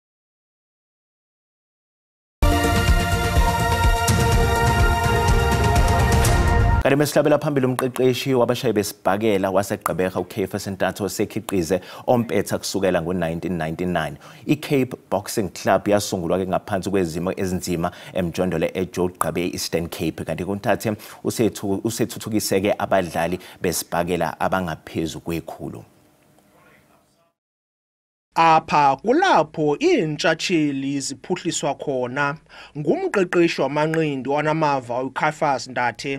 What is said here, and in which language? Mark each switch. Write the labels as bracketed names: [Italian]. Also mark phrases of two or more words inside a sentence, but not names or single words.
[Zulu] Kanti mesihlabela phambili umqeqeshi wabashayi besibhakela waseGqeberha uCape Sentatho sekhiqize ompetha kusukela ngo-1999. iCape Boxing Club yasungulwa ke ngaphansi kwezimo ezinzima emjondolo eJoe Gqabe Eastern Cape kanti kuntathe usethuthukiseke abadlali besibhakela abangaphezulu kwekhulu. [Xhosa] Apha kulapho iintshatsheli ziphuhliswa khona ngumqeqeshi wamanqindi wanamava uCaiphus Ndathe.